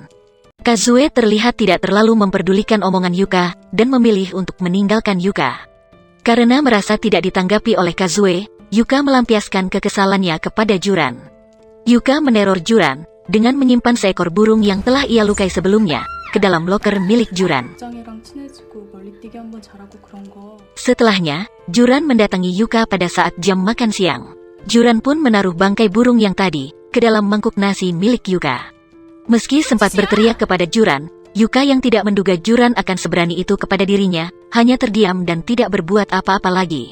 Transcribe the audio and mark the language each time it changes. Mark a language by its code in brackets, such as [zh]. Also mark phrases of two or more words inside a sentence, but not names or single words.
[id] Kazue terlihat tidak terlalu memperdulikan omongan Yuka, dan memilih untuk meninggalkan Yuka. Karena merasa tidak ditanggapi oleh Kazue, Yuka melampiaskan kekesalannya kepada Juran. Yuka meneror Juran, dengan menyimpan seekor burung yang telah ia lukai sebelumnya, ke ke dalam loker milik Juran. [ko] 국장이랑 친해지고 멀리 뛰기 한번 잘하고 그런 거. [id] Setelahnya, Juran mendatangi Yuka pada saat jam makan siang. Juran pun menaruh bangkai burung yang tadi ke dalam mangkuk nasi milik Yuka. Meski sempat berteriak kepada Juran, Yuka yang tidak menduga Juran akan seberani itu kepada dirinya, hanya terdiam dan tidak berbuat apa-apa lagi.